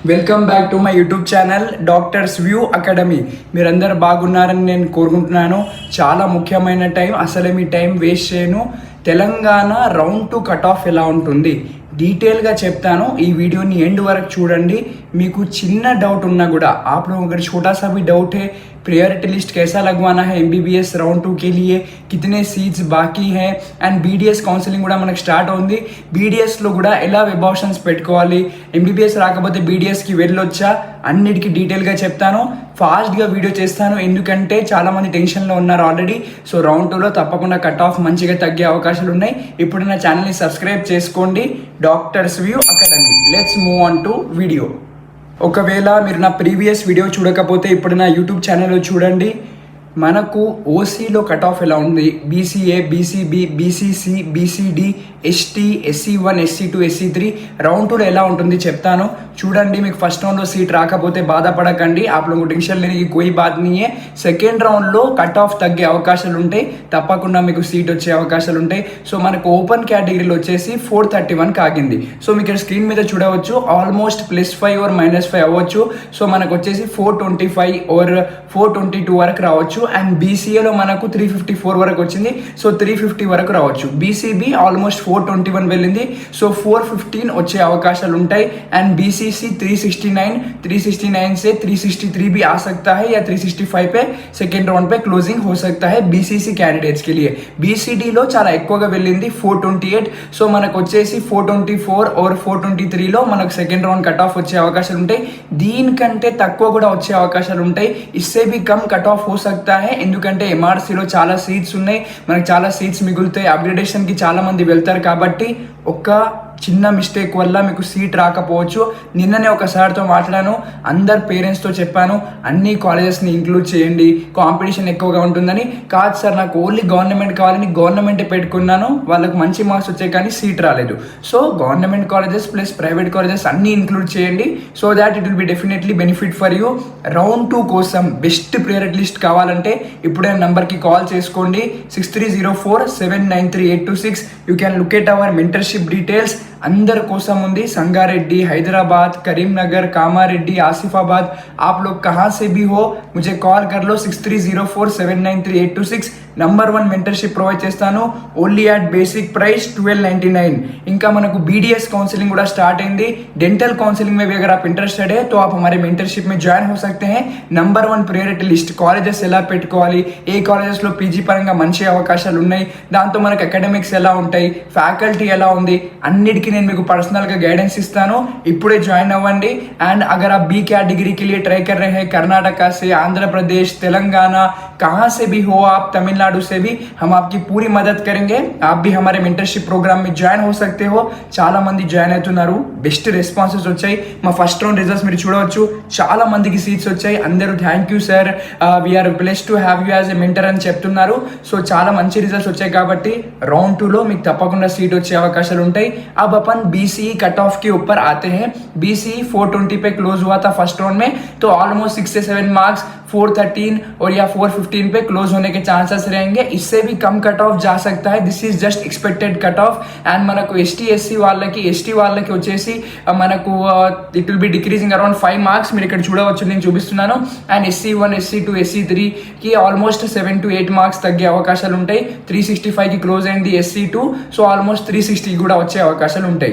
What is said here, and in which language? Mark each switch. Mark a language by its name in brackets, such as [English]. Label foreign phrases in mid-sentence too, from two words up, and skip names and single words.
[English] Welcome back to my YouTube channel Doctors View Academy. [Telugu] మీరందరూ బాగున్నారని నేను కోరుకుంటున్నాను. చాలా ముఖ్యమైన టైం, అసలే మీ [English] time waste [Telugu] చేయను. తెలంగాణ [English] round 2 cut off [Telugu] ఎలా ఉంటుంది డీటెయిల్గా చెప్తాను. ఈ వీడియోని ఎండ్ వరకు చూడండి. మీకు చిన్న డౌట్ ఉన్నా కూడా [Hindi] आप लोगों को अगर छोटा सा भी डाउट है [English] priority list [Hindi] कैसा लगवाना है MBBS राउंड 2 के लिए, कितने सीट्स बाकी हैं [Telugu] అండ్ BDS కౌన్సిలింగ్ కూడా మనకు స్టార్ట్ అవుతుంది. BDSలో కూడా ఎలా [English] web options [Telugu] పెట్టుకోవాలి, MBBS రాకపోతే BDSకి వెళ్ళొచ్చా, అన్నిటికీ డీటెయిల్గా చెప్తాను. ఫాస్ట్గా వీడియో చేస్తాను ఎందుకంటే చాలామంది టెన్షన్లో ఉన్నారు ఆల్రెడీ. సో రౌండ్ 2లో తప్పకుండా [English] cut off [Telugu] మంచిగా తగ్గే అవకాశాలు ఉన్నాయి. ఇప్పుడు నా ఛానల్ని సబ్స్క్రైబ్ చేసుకోండి, డాక్టర్స్ వ్యూ అకాడమీ. [English] Let's move on to video. [Telugu] ఒకవేళ మీరు నా [English] previous video [Telugu] చూడకపోతే ఇప్పుడు నా యూట్యూబ్ ఛానల్లో చూడండి. మనకు ఓసీలో [English] cut off [Telugu] ఎలా ఉంది, BCA, BCB, BCC, BCD, ST, SC1, SC2, SC3 రౌండ్ 2లో ఎలా ఉంటుంది చెప్తాను. చూడండి, మీకు ఫస్ట్ రౌండ్లో సీట్ రాకపోతే బాధపడకండి. [Hindi] आप लोगों को टेंशन लेने की कोई बात नहीं है. [Telugu] సెకండ్ రౌండ్లో [English] cut off [Telugu] తగ్గే అవకాశాలు ఉంటాయి, తప్పకుండా మీకు సీట్ వచ్చే అవకాశాలు ఉంటాయి. సో మనకు ఓపెన్ కేటగిరీలో వచ్చేసి 431 ఆగింది. సో మీకు ఇక్కడ స్క్రీన్ మీద చూడవచ్చు, [English] almost +5 or -5 [Telugu] అవ్వచ్చు. సో మనకు వచ్చేసి 425 or 422 వరకు రావచ్చు. అండ్ BCAలో మనకు 354 వరకు వచ్చింది. సో 350 వరకు రావచ్చు. BCB ఆల్మోస్ట్ 421 వెళ్ళింది. సో 415 వచ్చే అవకాశాలు ఉంటాయి. [Hindi] అండ్ BCC 369 से 363 भी आ सकता है या 365 पे [English] second round [Hindi] पे క్లోజింగ్ हो सकता है BCC कैंडिडेट्स के लिए. [Telugu] BCDలో చాలా ఎక్కువగా వెళ్ళింది 428. సో మనకు వచ్చేసి 424 और 423లో మనకు [English] second round cut off [Telugu] వచ్చే అవకాశాలు ఉంటాయి. దీనికంటే తక్కువ కూడా వచ్చే అవకాశాలు ఉంటాయి. [Hindi] इससे भी कम [English] cut off [Hindi] हो सकता है [Telugu] ఎందుకంటే MRCలో చాలా సీట్స్ ఉన్నాయి, మనకు చాలా సీట్స్ మిగులుతాయి. అప్గ్రేడేషన్కి చాలా మంది వెళ్తారు కాబట్టి ఒక్క చిన్న మిస్టేక్ వల్ల మీకు సీట్ రాకపోవచ్చు. నిన్ననే ఒక సార్తో మాట్లాడాను, అందరు పేరెంట్స్తో చెప్పాను అన్ని కాలేజెస్ని ఇంక్లూడ్ చేయండి, కాంపిటీషన్ ఎక్కువగా ఉంటుందని. కాదు సార్, నాకు ఓన్లీ గవర్నమెంట్ కావాలని గవర్నమెంటే పెట్టుకున్నాను, వాళ్ళకు మంచి మార్క్స్ వచ్చాయి కానీ సీట్ రాలేదు. సో [English] government colleges plus private colleges [Telugu] అన్నీ ఇంక్లూడ్ చేయండి. [English] So that it will be definitely benefit for you. [Telugu] రౌండ్ 2 కోసం [English] best priority list [Telugu] కావాలంటే ఇప్పుడే నెంబర్కి కాల్ చేసుకోండి, 6304793826. [English] You can look at our mentorship details. [Telugu] అందర్ కోసం ఉంది, संगारेड्डी, हैदराबाद, करीमनगर, कामारेड्डी, आसिफाबाद. [Hindi] आप लोग कहाँ से भी हो मुझे कॉल कर लो, 6304793826. [English] number 1 mentorship provide చేస్తాను only at basic price 1299. [Telugu] ఇంకా మనకు BDS काउंसलिंग కూడా స్టార్ట్ అయింది. [English] dental counselling [Hindi] में भी अगर आप इंटरेस्टेड है तो आप हमारे मेंटरशिप में ज्वाइन हो सकते हैं. [Telugu] नंबर 1 [English] priority list colleges [Telugu] ఎలా పెట్టుకోవాలి, ఏ కాలేజెస్లో PG పరంగా మంచి అవకాశాలు ఉన్నాయి, దాంతో మనకు అకాడమిక్స్ ఎలా ఉంటాయి, ఫ్యాకల్టీ ఎలా ఉంది, అన్నిటికీ నేను మీకు [English] personal guidance [Telugu] ఇస్తాను. ఇప్పుడే జాయిన్ అవ్వండి. [Hindi] అండ్ अगर आप B कैटेगरी के लिए ट्राई कर रहे हैं, कर्नाटका से, आंध्र प्रदेश, तेलंगाना, कहाँ से भी हो आप, तमिलनाडु से भी, हम आपकी पूरी मदद करेंगे. आप भी हमारे मेंटरशिप प्रोग्राम में జాయిన్ हो सकते हो. [Telugu] చాలా మంది జాయిన్ అవుతున్నారు, [English] best responses [Telugu] వచ్చాయి. మా [English] first round results [Telugu] మీరు చూడవచ్చు, చాలా మందికి సీట్స్ వచ్చాయి. [English] అందరూ thank you sir, we are blessed to have you as a mentor [Telugu] అని చెప్తున్నారు. సో చాలా మంచి రిజల్ట్స్ వచ్చాయి కాబట్టి రౌండ్ 2లో మీకు తప్పకుండా సీట్ వచ్చే అవకాశాలు ఉంటాయి. [Hindi] अब अपन BCE [English] cut off [Hindi] के ऊपर आते हैं. BCE 420 पे क्लोज हुआ था [English] first round [Hindi] में, तो ऑलमोस्ट 6 से 7 मार्क्स 413 और या 415 पे क्लोज होने के चांसेस रहेंगे. इससे भी कम [English] cut off [Hindi] जा सकता है. [English] this is just expected cut off. [Telugu] అండ్ మనకు ST వాళ్ళకి వచ్చేసి మనకు [English] it will be decreasing around 5 marks. [Telugu] మీరు ఇక్కడ చూడవచ్చు, నేను చూపిస్తున్నాను. అండ్ SC1, SC2, SC3కి ఆల్మోస్ట్ 7 to 8 మార్క్స్ తగ్గే అవకాశాలు ఉంటాయి. 365కి క్లోజ్ అయింది SC2, సో ఆల్మోస్ట్ 360 కూడా వచ్చే అవకాశాలు ఉంటాయి.